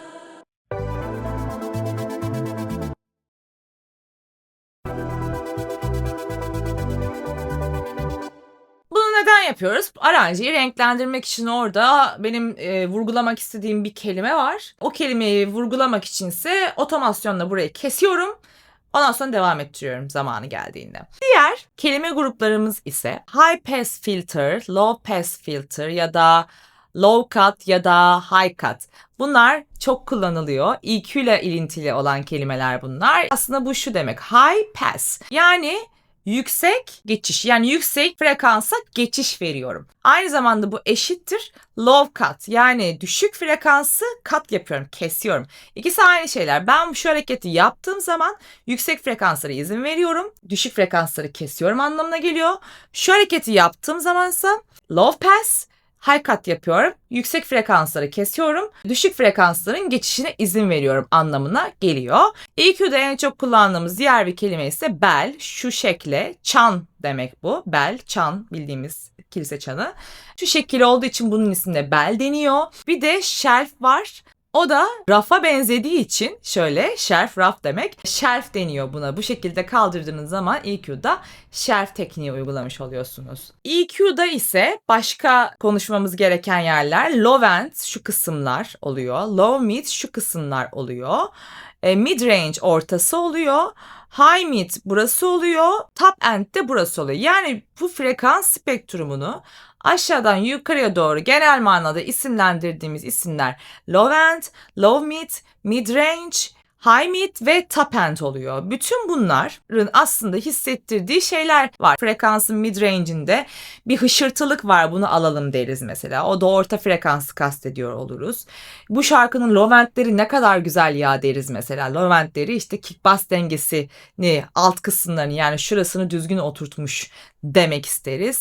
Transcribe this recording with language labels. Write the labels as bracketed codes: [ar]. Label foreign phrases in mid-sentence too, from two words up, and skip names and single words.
[tr] Bunu neden yapıyoruz? Aranjeyi renklendirmek için orada benim vurgulamak istediğim bir kelime var. O kelimeyi vurgulamak içinse otomasyonla burayı kesiyorum. Ondan sonra devam ettiriyorum zamanı geldiğinde. Diğer kelime gruplarımız ise [en] high pass filter, low pass filter [tr] ya da [en] low cut [tr] ya da [en] high cut. [tr] Bunlar çok kullanılıyor. EQ ile ilintili olan kelimeler bunlar. Aslında bu şu demek. [en] High pass. [tr] Yani yüksek geçiş, yani yüksek frekansa geçiş veriyorum. Aynı zamanda bu eşittir [en] low cut, [tr] yani düşük frekansı cut yapıyorum, kesiyorum. İkisi aynı şeyler. Ben şu hareketi yaptığım zaman yüksek frekanslara izin veriyorum, düşük frekansları kesiyorum anlamına geliyor. Şu hareketi yaptığım zamansa [en] low pass, high cut [tr] yapıyorum. Yüksek frekansları kesiyorum. Düşük frekansların geçişine izin veriyorum anlamına geliyor. EQ'de en çok kullandığımız diğer bir kelime ise bell. Şu şekle, çan demek bu. Bell, çan, bildiğimiz kilise çanı. Şu şekil olduğu için bunun ismine bell deniyor. Bir de shelf var. O da rafa benzediği için şöyle shelf, raf demek. Shelf deniyor buna. Bu şekilde kaldırdığınız zaman EQ'da shelf tekniği uygulamış oluyorsunuz. EQ'da ise başka konuşmamız gereken yerler [en] low end [tr] şu kısımlar oluyor. [en] Low mid [tr] şu kısımlar oluyor. [en] Mid range [tr] ortası oluyor. [en] High mid [tr] burası oluyor. [en] Top end [tr] de burası oluyor. Yani bu frekans spektrumunu aşağıdan yukarıya doğru genel manada isimlendirdiğimiz isimler [en] low end, low mid, mid range, high mid [tr] ve [en] top end [tr] oluyor. Bütün bunların aslında hissettirdiği şeyler var. Frekansın [en] mid range'inde [tr] bir hışırtılık var, bunu alalım deriz mesela. O da orta frekansı kastediyor oluruz. Bu şarkının [en] low endleri [tr] ne kadar güzel ya deriz mesela. [en] Low endleri [tr] işte [en] kick bass [tr] dengesini, alt kısımlarını, yani şurasını düzgün oturtmuş demek isteriz.